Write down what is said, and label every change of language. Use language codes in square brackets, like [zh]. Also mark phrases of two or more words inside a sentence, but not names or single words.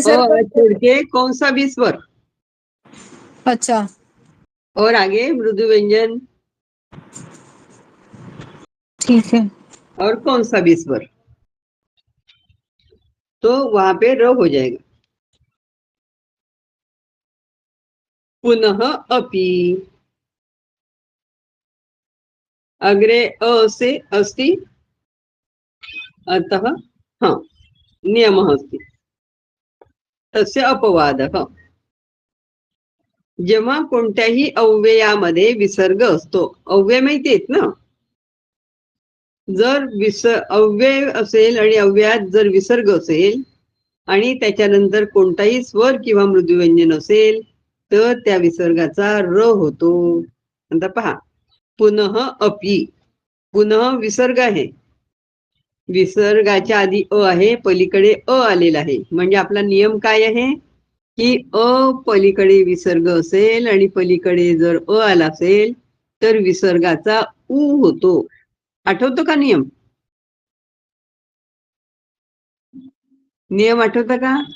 [hi] विसर्ग छोड़ के कौन सा भी स्वर अच्छा, और आगे मृदु व्यंजन ठीक है। और कौन सा भी स्वर, तो वहां पे र हो जाएगा. [sa] पुनः अपि. अग्रे अ से अस्ति, अतः हाँ नियमः अस्ति. तस्य अपवादः. [mr] जेव्हा कोणत्याही अव्ययामध्ये विसर्ग असतो, अव्यय माहिती आहेत ना? जर अव्यय असेल आणि अव्ययात जर विसर्ग असेल आणि त्याच्यानंतर कोणताही स्वर किंवा मृदुव्यंजन असेल तर त्या विसर्गाचा र होतो. आता पहा, [sa] पुनः अपि. [mr] पुनः विसर्ग आहे, विसर्गाच्या आधी अ आहे, पलीकडे अ आलेला आहे. म्हणजे आपला नियम काय आहे की अ पलीकडे विसर्ग असेल आणि पलीकडे जर अ आला असेल तर विसर्गाचा उ होतो. आठवतो का नियम? नियम आठवता का?